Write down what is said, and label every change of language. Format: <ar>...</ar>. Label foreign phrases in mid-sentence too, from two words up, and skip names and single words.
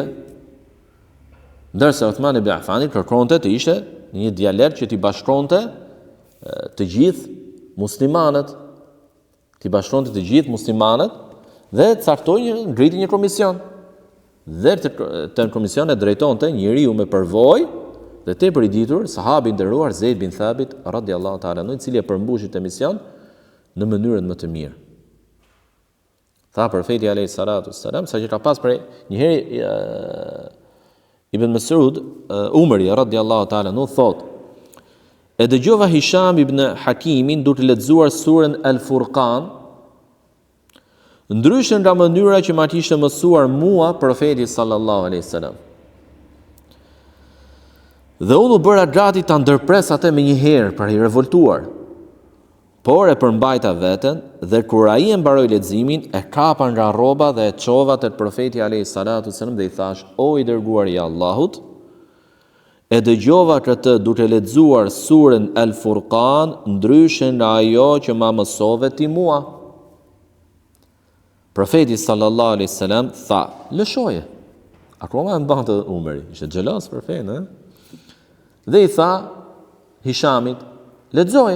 <sq>Ndërsa Uthman ibn Affani kërkonte të ishte një dialekt që t'i bashkonte të gjithë muslimanët, dhe ngriti një komision. Dhe të komision e drejtonte njeriu me përvojë dhe tepër i ditur, sahabi i nderuar Zeid bin Thabit</sq> <ar>رضي الله تعالى عنه,</ar> <sq>i cili e përmbushi të mision në mënyrën më të mirë. Tha profeti</sq> <ar>عليه الصلاة والسلام,</ar> <sq>sa që ka pas prej një herë Ibn Mas'ud, Umari</sq> <ar>رضي الله تعالى عنه</ar> <sq>thot: e dëgjova Hisham ibn Hakimin duke lexuar surën Al-Furqan, ndryshe nga mënyra që ma kishte mësuar mua profeti</sq> <ar>صلى الله عليه وسلم.</ar> <sq>Dhe unë u bëra gati ta ndërpres atë me një herë për i revoltuar, por e përmbajta veten dhe kur ai e mbaroi leximin, e kapa nga rroba dhe e çova te profeti</sq> <ar>عليه الصلاة السلام</ar> <sq>dhe i thash: "O i dërguari i Allahut, e dëgjova këtë duke lexuar surën El Furqan, ndryshe nga ajo që ma mësove ti mua." Profeti</sq> <ar>صلى الله عليه وسلم</ar> <sq>tha: "Lëshoje." Akoma e mbante Umeri, ishte xhelos profeti, dhe i tha Hishamit: "Lexoje."</sq>